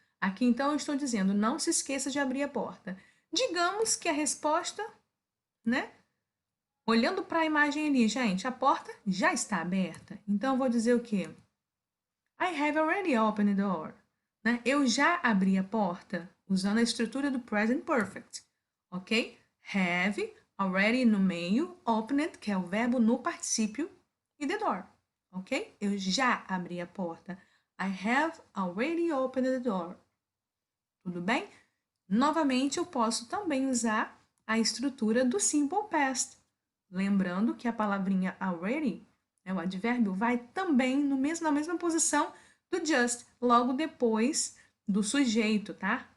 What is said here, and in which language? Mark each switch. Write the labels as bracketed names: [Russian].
[Portuguese] Aqui então eu estou dizendo, não se esqueça de abrir a porta. Digamos que a resposta, né? Olhando para a imagem ali, gente, a porta já está aberta. Então eu vou dizer o quê? [English] I have already opened the door. [Portuguese] Né? Eu já abri a porta, usando a estrutura do present perfect. Ok? Have, already no meio, opened, que é o verbo no particípio, e the door. Ok? Eu já abri a porta. [English] I have already opened the door. [Portuguese] Tudo bem? Novamente, eu posso também usar a estrutura do simple past. Lembrando que a palavrinha already, né, o advérbio, vai também na mesma posição do just, logo depois do sujeito, tá?